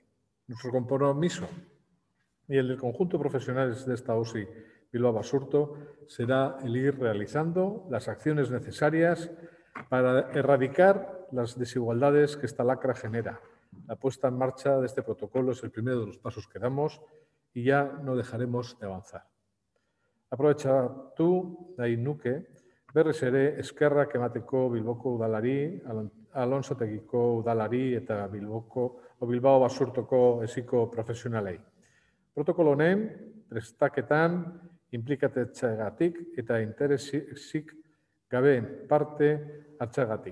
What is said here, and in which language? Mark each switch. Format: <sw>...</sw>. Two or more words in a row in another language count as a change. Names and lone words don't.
<es>Nuestro compromiso y el del conjunto de profesionales de esta OSI Bilbao Basurto será el ir realizando las acciones necesarias para erradicar las desigualdades que esta lacra genera. La puesta en marcha de este protocolo es el primero de los pasos que damos y ya no dejaremos de avanzar.</es> <eu>Aprobetxatu nahi nuke, berriz ere eskerrak emateko Bilboko udalari, Alonsotegiko udalari eta Bilbao Basurtoko esiko profesionalei. Protokolo honen prestaketan inplikatetxeagatik eta interesik gabe parte hartzeagatik.</eu>